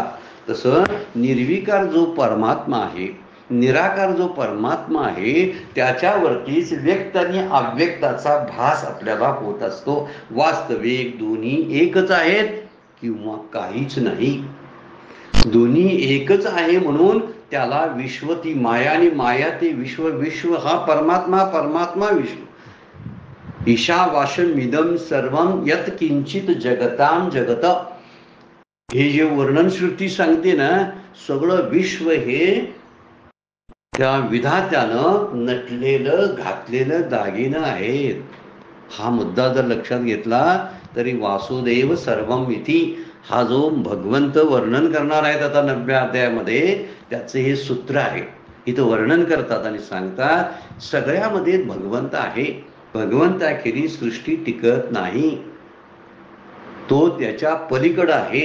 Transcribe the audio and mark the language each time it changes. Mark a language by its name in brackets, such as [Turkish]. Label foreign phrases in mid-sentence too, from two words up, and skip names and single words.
[Marathi] तसं निर्विकार जो परमात्मा आहे, निराकार जो परमात्मा आहे, त्याच्यावरतीच व्यक्त आणि अव्यक्ताचा भास आपल्याला होत असतो. वास्तविक दोन्ही एकच आहेत किंवा काहीच नाही. दोन्ही एकच आहे म्हणून त्याला विश्व ती माया आणि माया ते विश्व, विश्व हा परमात्मा, परमात्मा विश्व. [Sanskrit] ईशावाशमिदं सर्वं यत् किंचित जगतां जगत. [Marathi] हे जे वर्णन श्रुती सांगते ना, सगळं विश्व हे त्या विधात्यानं नटलेलं घातलेलं दागिनं आहेत. हा मुद्दा जर लक्षात घेतला तरी [Sanskrit] वासुदेव सर्वम इति [Marathi] हा जो भगवंत वर्णन करणार आहेत आता 90व्या अध्यायामध्ये, त्याचे हे सूत्र आहे. इथं वर्णन करतात आणि सांगतात सगळ्यामध्ये भगवंत आहे. भगवंताखेरी सृष्टी टिकत नाही. तो त्याच्या पलीकडं आहे.